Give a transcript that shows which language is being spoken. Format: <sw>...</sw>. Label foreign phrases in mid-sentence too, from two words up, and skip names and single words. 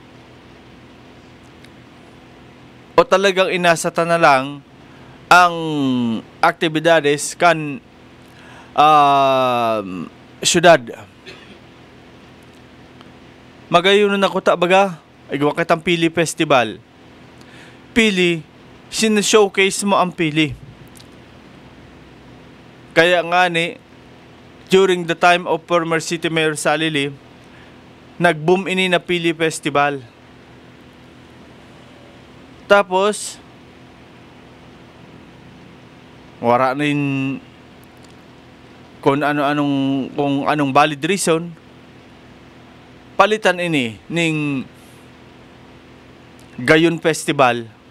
<bik>O talagang inasata na lang ang aktibidades kan syudad. Magayon na nakuta baga, igawa kitang Pili Festival. Pili, sin-showcase mo ang Pili. Kaya nga ni,</bik> <en>during the time of former City Mayor Sally Lee,</en> <bik>nag-boom ini na</bik> <en>Pili Festival.</en> <bik>Tapos, wala rin kung anong valid reason, palitan ini ning Gayon Festival.</bik>